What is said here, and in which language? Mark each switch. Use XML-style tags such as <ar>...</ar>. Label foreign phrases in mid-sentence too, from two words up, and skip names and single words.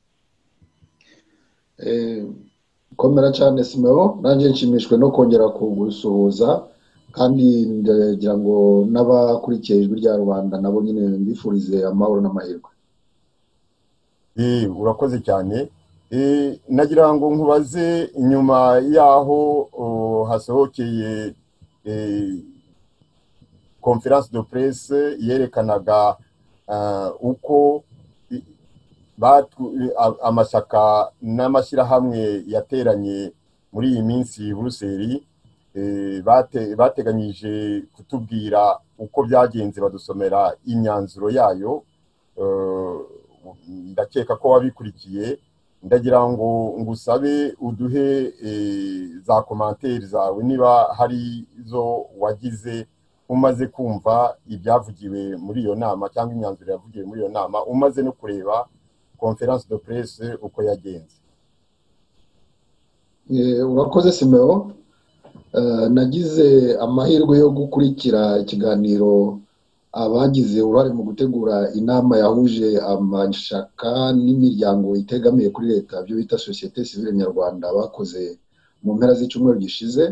<rw>Komera cyane Simeo, nanjye nshimishwe no kongera kugusuhuza, kandi ndagira ngo n'abakurikiye ijwi rya rubanda nabo nyine mbifurize amahoro n'amahirwe. Urakoze cyane. Nagira ngo nkubaze, nyuma yaho hasohokeye</rw> <fr>conference de presse</fr> <rw>yerekanaga uko amashyaka n'amashyirahamwe yateranye muri iyi minsi Buruseli, bateganyije kutubwira uko byagenze, badusomera imyanzuro yayo. Ndakeka ko wabikurikiye. Ndagira ngo ngusabe uduhe za commentaires zawe, niba hari zo wagize umaze kumva ibyavugiwe muri iyo nama cyangwa imyanzuro yavugiwe muri iyo nama, umaze no kureba</rw> <fr>conference de presse</fr> <rw>uko yagenze. Urakoze Simeo. Nagize amahirwe yo gukurikira ikiganiro abagize uruhare mu gutegura inama yahuje amashyaka n'imiryango itegamiye kuri leta, byo bita</rw> <fr>societe civile</fr> <rw>nyarwanda, bakoze mu mpera z'icyumweru gishize.</rw>